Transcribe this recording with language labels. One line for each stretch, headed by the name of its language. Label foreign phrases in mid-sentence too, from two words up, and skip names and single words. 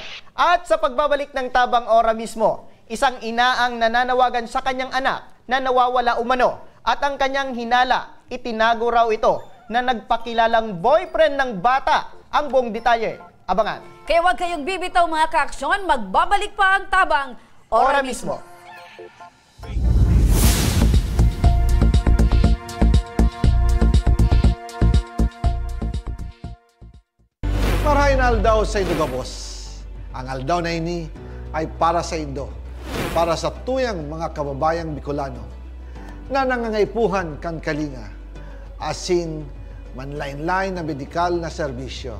Filipino: At sa pagbabalik ng Tabang Ora mismo, isang ina ang nananawagan sa kanyang anak na nawawala umano at ang kanyang hinala, itinago raw ito na nagpakilalang boyfriend ng bata. Ang buong detalye, abangan. Kaya huwag kayong bibitaw mga kaaksyon, magbabalik pa ang Tabang Ora mismo.
Bikol: Marahin aldaw sa Indo Gabos. Ang aldaw na ini ay para sa Indo, para sa tuyang mga kababayang Bicolano na nangangaipuhan kan kalinga, asin manlain-lain na medikal na serbisyo.